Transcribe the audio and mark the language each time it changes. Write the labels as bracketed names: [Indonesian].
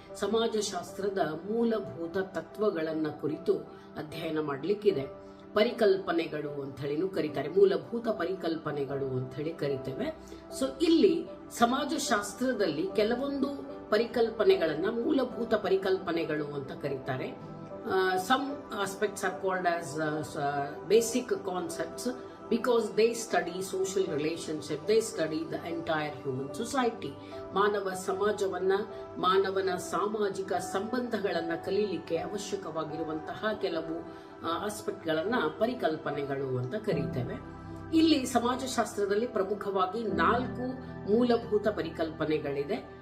[Kannada] ಸಮಾಜಶಾಸ್ತ್ರದ ಮೂಲಭೂತ ತತ್ವಗಳನ್ನ ಕುರಿತು ಅಧ್ಯಯನ ಮಾಡಲಿಕ್ಕಿದೆ. ಪರಿಕಲ್ಪನೆಗಳು ಅಂತ ಹೇಳಿನೂ ಕರೀತಾರೆ, ಮೂಲಭೂತ ಪರಿಕಲ್ಪನೆಗಳು ಅಂತ ಹೇಳಿ ಕರಿತೇವೆ. ಸೊ ಇಲ್ಲಿ ಸಮಾಜಶಾಸ್ತ್ರದಲ್ಲಿ ಕೆಲವೊಂದು ಪರಿಕಲ್ಪನೆಗಳನ್ನ ಮೂಲಭೂತ ಪರಿಕಲ್ಪನೆಗಳು ಅಂತ ಕರೀತಾರೆ. [English] Some aspects are called as basic concepts because they study social relationship, they study the entire human society. [Kannada] ಮಾನವ ಸಮಾಜವನ್ನ, ಮಾನವನ ಸಾಮಾಜಿಕ ಸಂಬಂಧಗಳನ್ನ ಕಲೀಲಿಕ್ಕೆ ಅವಶ್ಯಕವಾಗಿರುವಂತಹ ಕೆಲವು ಆಸ್ಪೆಕ್ಟ್ಗಳನ್ನ ಪರಿಕಲ್ಪನೆಗಳು ಅಂತ ಕರೀತೇವೆ. ಇಲ್ಲಿ ಸಮಾಜಶಾಸ್ತ್ರದಲ್ಲಿ ಪ್ರಮುಖವಾಗಿ 4 ಮೂಲಭೂತ ಪರಿಕಲ್ಪನೆಗಳಿದೆ.